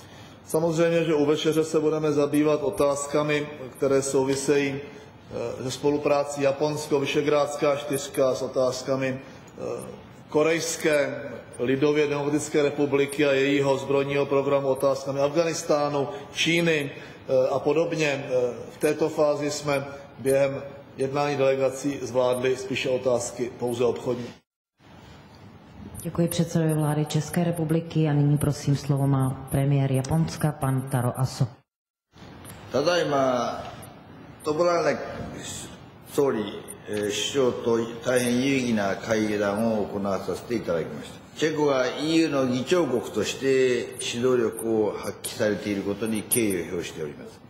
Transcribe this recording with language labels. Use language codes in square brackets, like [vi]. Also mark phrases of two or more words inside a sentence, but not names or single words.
[cs] Samozřejmě, že u večeře se budeme zabývat otázkami, které souvisejí se spoluprácí Japonsko-Visegrádská čtyřka s otázkami Korejské lidově demokratické republiky a jejího zbrojního programu, otázkami Afghánistánu, Číny a podobně. V této fázi jsme během jednání delegací zvládli spíše otázky pouze obchodní. Děkuji předsedovi vlády České republiky a nyní prosím slovo má premiér Japonska pan Taro Aso. [ja] ただいまトポラネ総理、首相と大変有意義な会談を行わさせていただきました。チェコが EU の議長国として指導力を発揮されていることに敬意を表しております。